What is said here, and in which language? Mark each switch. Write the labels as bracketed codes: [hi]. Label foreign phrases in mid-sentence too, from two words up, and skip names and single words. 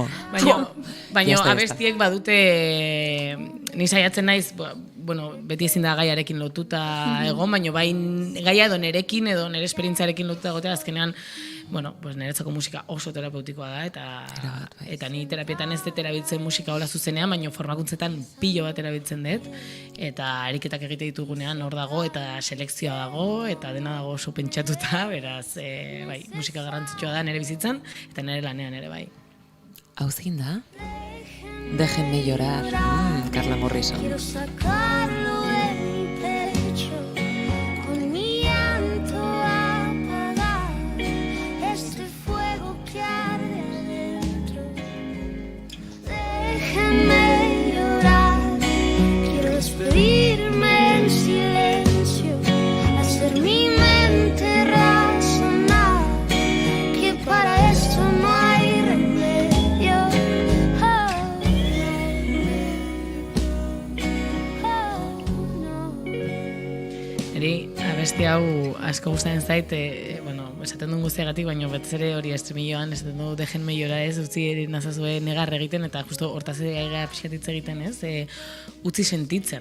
[eu] Baina abestiek badute, ni saiatzen naiz, bueno, beti ezin da gaiarekin lotuta egon, baina bai gaia edo nerekin edo nere esperientziarekin lotuta egotea, azkenean, bueno, pues niretzako musika oso terapeutikoa da, eta ni terapietan ez dut erabiltzen musika hola zuzenean, baina formakuntzetan pilo bat erabiltzen dut, eta ariketak egite ditugunean hor dago, eta selekzioa dago, eta dena dago oso pentsatuta, beraz, bai, musika garrantzitsua da nire bizitzan, eta nire lanean ere bai. Hau zein da? [es] Déjenme llorar, Carla Morrison. Quiero sacarlo de mi pecho, con mi llanto apagar este fuego que arde adentro. Déjenme llorar, quiero despedirme en silencio, hacer mi mente razonar, que para esto no hay remedio. [eu] Abesti hau asko gustatzen zait, bueno, esaten duen guztiagatik, baina betez ere hori estremilloan, esaten du Déjenme llorar ez, utzi nazazue negar egiten, eta justo hortaz ega pixkatitz egiten ez, utzi sentitzen.